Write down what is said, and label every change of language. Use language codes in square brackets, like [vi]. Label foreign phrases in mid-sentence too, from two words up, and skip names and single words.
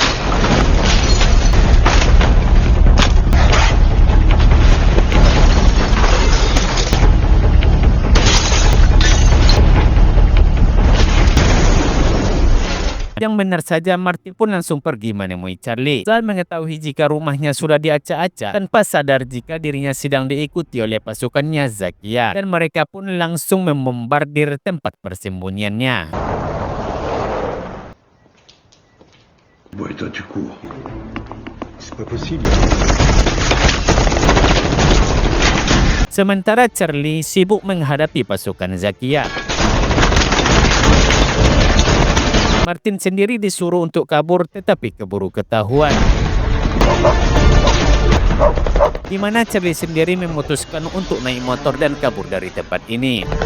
[id] Yang benar saja, Martin pun langsung pergi menemui Charlie. Saat mengetahui jika rumahnya sudah diacak-acak, tanpa sadar jika dirinya sedang diikuti oleh pasukannya Zakia, dan mereka pun langsung membombardir tempat persembunyiannya. [fr] Bon, et toi, tu cours. C'est pas possible. [id] Sementara Charlie sibuk menghadapi pasukan Zakia. Martin sendiri disuruh untuk kabur tetapi keburu ketahuan, di mana Charlie sendiri memutuskan untuk naik motor dan kabur dari tempat ini.